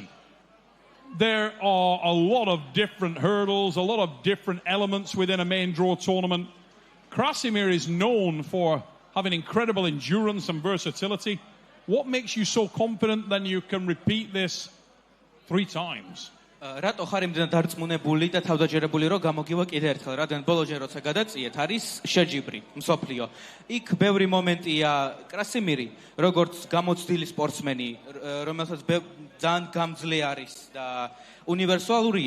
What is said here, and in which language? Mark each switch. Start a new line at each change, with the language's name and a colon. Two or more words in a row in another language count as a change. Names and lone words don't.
English: There are a lot of different hurdles, a lot of different elements within a main draw tournament. Krasimir is known for having incredible endurance and versatility. What makes you so confident that you can repeat this 3 times?
Georgian: რატო ხარ იმდენად დარწმუნებული და თავდაჯერებული რომ გამოგივა კიდე ერთხელ, რადგან ბოლოჯერ როცა გადაწიეთ არის შეჯიბრი მსოფლიო. იქ ბევრი მომენტია კრასიმირი, როგორც გამოცდილი სპორტსმენი, რომელსაც ძალიან გამძლე არის და უნივერსალურია.